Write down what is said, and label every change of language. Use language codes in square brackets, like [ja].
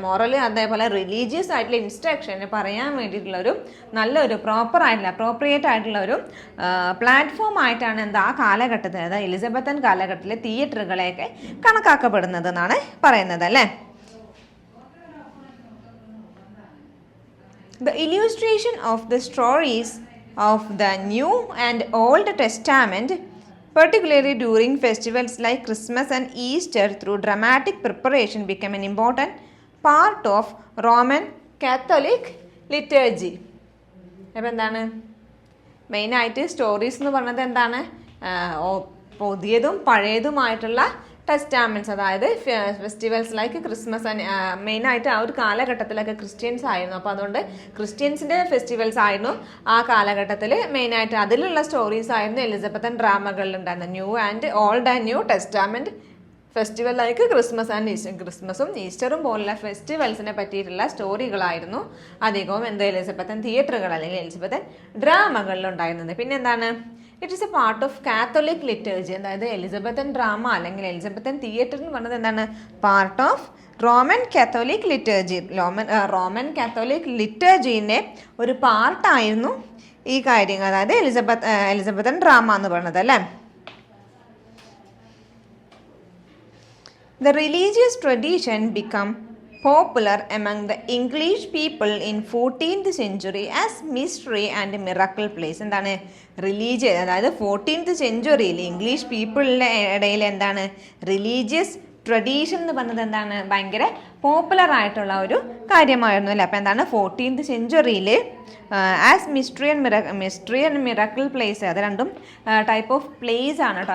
[ml] Moral അതേപോലെ religious ആയിട്ടുള്ള instruction പറയാൻ വേണ്ടിയിട്ടുള്ളൊരു നല്ലൊരു അപ്രോപ്രിയേറ്റ് ആയിട്ടുള്ള ഒരു പ്ലാറ്റ്ഫോം ആയിട്ടാണ് എന്താ ആ കാലഘട്ടത്തിൽ, അതായത് എലിസബത്തൻ കാലഘട്ടത്തിലെ തിയേറ്ററുകളെയൊക്കെ കണക്കാക്കപ്പെടുന്നത് എന്നാണ് പറയുന്നത് അല്ലേ. [en] The illustration of the stories of the New and Old Testament, particularly during festivals like Christmas and Easter, through dramatic preparation became an important part of Roman Catholic liturgy. [ml] അപ്പോൾ എന്താണ് മെയിനായിട്ട് സ്റ്റോറീസ് എന്ന് പറഞ്ഞത് എന്താണ്? പുതിയതും പഴയതുമായിട്ടുള്ള ടെസ്റ്റാമെൻറ്റ്സ്, അതായത് ഫെസ്റ്റിവൽസ് ലൈക്ക് ക്രിസ്മസ് ആൻഡ് മെയിനായിട്ട് ആ ഒരു കാലഘട്ടത്തിലൊക്കെ ക്രിസ്ത്യൻസ് ആയിരുന്നു. അപ്പോൾ അതുകൊണ്ട് ക്രിസ്ത്യൻസിൻ്റെ ഫെസ്റ്റിവൽസ് ആയിരുന്നു ആ കാലഘട്ടത്തിൽ മെയിനായിട്ട്. അതിലുള്ള സ്റ്റോറീസ് ആയിരുന്നു Elizabethan ഡ്രാമകളിലുണ്ടായിരുന്നത്. [en] new and old and new testament festival like Christmas and Easter, [ml] ക്രിസ്മസും ഈസ്റ്ററും പോലുള്ള ഫെസ്റ്റിവൽസിനെ പറ്റിയിട്ടുള്ള സ്റ്റോറികളായിരുന്നു അധികവും എലിസബത്തൻ തിയേറ്ററുകൾ അല്ലെങ്കിൽ എലിസബത്തൻ ഡ്രാമകളിലുണ്ടായിരുന്നത്. പിന്നെ എന്താണ്? [en] it is a part of Catholic liturgy, [ml] അതായത് എലിസബത്തൻ ഡ്രാമ അല്ലെങ്കിൽ എലിസബത്തൻ തിയേറ്റർ എന്ന് പറഞ്ഞത് എന്താണ്? [en] Part of Roman Catholic liturgy. [ml] Roman Catholic ലിറ്റേർജീൻ്റെ ഒരു പാർട്ടായിരുന്നു ഈ കാര്യങ്ങൾ, അതായത് എലിസബത്തൻ ഡ്രാമ എന്ന് പറയുന്നത് അല്ലേ. [en] The religious tradition became popular among the English people in 14th century as mystery and miracle plays. [ml] എന്താണ് റിലീജിയസ്, അതായത് 14th സെഞ്ച്വറിയിൽ ഇംഗ്ലീഷ് പീപ്പിളിൻ്റെ ഇടയിൽ എന്താണ് റിലീജിയസ് ട്രഡീഷൻ എന്ന് പറഞ്ഞത് എന്താണ് ഭയങ്കര പോപ്പുലർ ആയിട്ടുള്ള ഒരു കാര്യമായിരുന്നു അല്ലേ. അപ്പോൾ എന്താണ് 14th സെഞ്ച്വറിയിൽ [en] as mystery and miracle plays, [ml] അത് രണ്ടും ടൈപ്പ് ഓഫ് പ്ലേസ് ആണ് കേട്ടോ.